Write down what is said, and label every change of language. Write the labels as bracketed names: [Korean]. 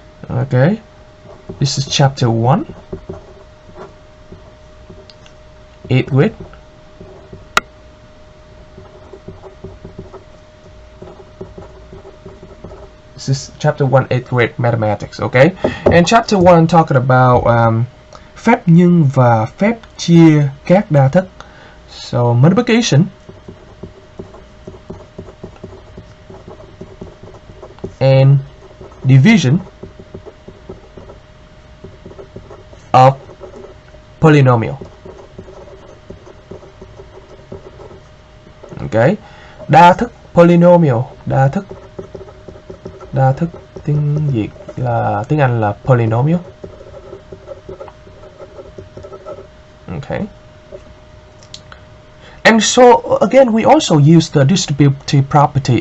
[English] Okay, this is chapter 1, 8th grade. This is chapter 1, 8th grade mathematics. Okay, and chapter 1 talking about [Vietnamese] phép nhân và phép chia các đa thức. [English] So multiplication and division of polynomial. [Vietnamese] Okay, đa thức polynomial, đa thức tiếng Việt là tiếng Anh là polynomial. [English] Okay, and so again we also use the distributive property.